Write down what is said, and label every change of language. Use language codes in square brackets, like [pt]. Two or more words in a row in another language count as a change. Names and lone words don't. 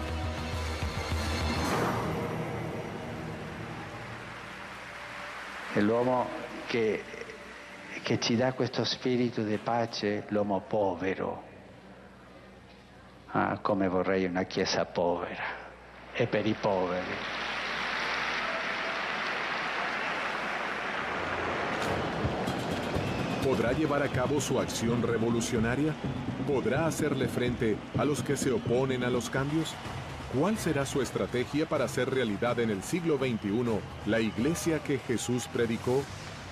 [it] È l'uomo che ci dà questo spirito di pace, l'uomo povero. Ah, come vorrei una Chiesa povera e per i poveri. [es] ¿Podrá llevar a cabo su acción revolucionaria? ¿Podrá hacerle frente a los que se oponen a los cambios? ¿Cuál será su estrategia para hacer realidad en el siglo XXI la iglesia que Jesús predicó?